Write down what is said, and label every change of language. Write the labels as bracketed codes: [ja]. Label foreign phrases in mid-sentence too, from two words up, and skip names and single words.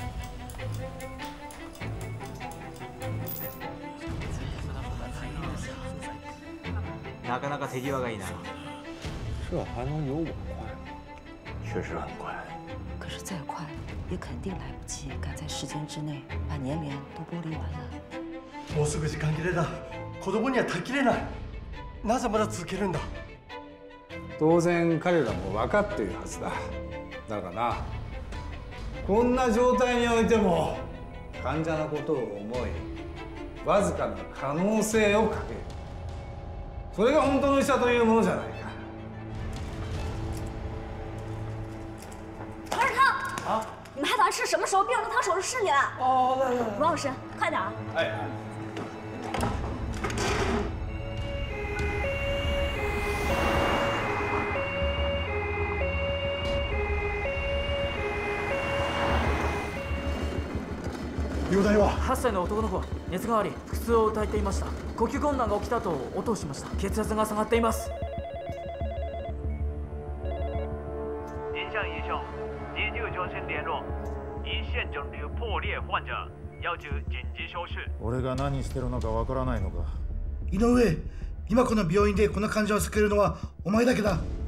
[ja] なかなか手際がいいな。 [zh] 这还能有我快？确实很快。可是再快，也肯定来不及赶在时间之内把粘连都剥离完了。 [ja] もうすぐ時間切れだ。子供には耐えきれない。なぜまだ続けるんだ？当然彼らも分かっているはずだ。だがな、こんな状態においても患者のことを思い、わずかな可能性をかける。それが本当の医者というものじゃないか。 [zh] 何是他？啊！你们还打算是什么时候病人躺手术室里了？哦，来来来，罗老师，快点啊！哎。 [ja] 容体は 8歳の男の子、熱があり腹痛を訴えていました。呼吸困難が起きたと応答しました。血圧が下がっています。 [zh] 影像医生，急救中心联络，胰腺肿瘤破裂患者，要求紧急手術。 [ja] 俺が何してるのかわからないのか。井上、今この病院でこの患者を救えるのはお前だけだ。